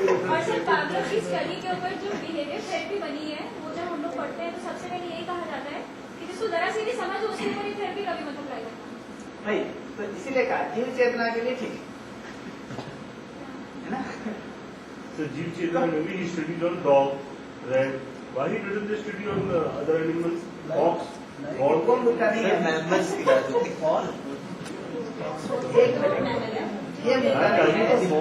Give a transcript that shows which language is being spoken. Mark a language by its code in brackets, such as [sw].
[hi] और sir Pavlov की study के ऊपर जो बिहेवियर थेरेपी बनी है वो जब हम लोग पढ़ते हैं तो सबसे पहले यही कहा जाता है कि जिसको जरा सी भी समझ हो उसके ऊपर थेरेपी कभी मतलब लगेगा नहीं, तो इसीलिए कहा जीव चेतना के लिए ठीक है ना। [en] So [hi] जीव चेतना में भी [en] Study on dog, rat, why he didn't study on other animals, ox, horse? [hi] कौन मुद्दा नहीं है, मैमल्स की बात होती है। एक मिनट, ये मुद्दा नहीं है,